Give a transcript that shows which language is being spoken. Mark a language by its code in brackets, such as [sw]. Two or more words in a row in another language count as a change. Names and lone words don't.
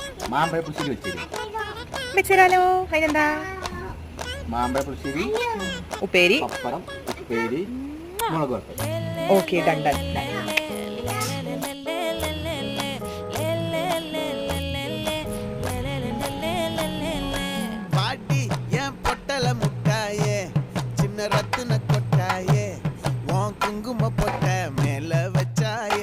[ml] മാമ്പഴ പുളിശ്ശേരി വെച്ചേരും. വെച്ചേരാലോ. അതിനെന്താ? മാമ്പഴ പുളിശ്ശേരി, ഉപ്പേരി, പപ്പടം, ഉപ്പേരി, മുളക് വറുത്തത്. [en] okay, done done. [ta] பாட்டி என் பொட்டல முட்டாயே, சின்ன ரத்தின கொட்டாயே, உன் குங்கும பொட்ட மேல வச்சாயே.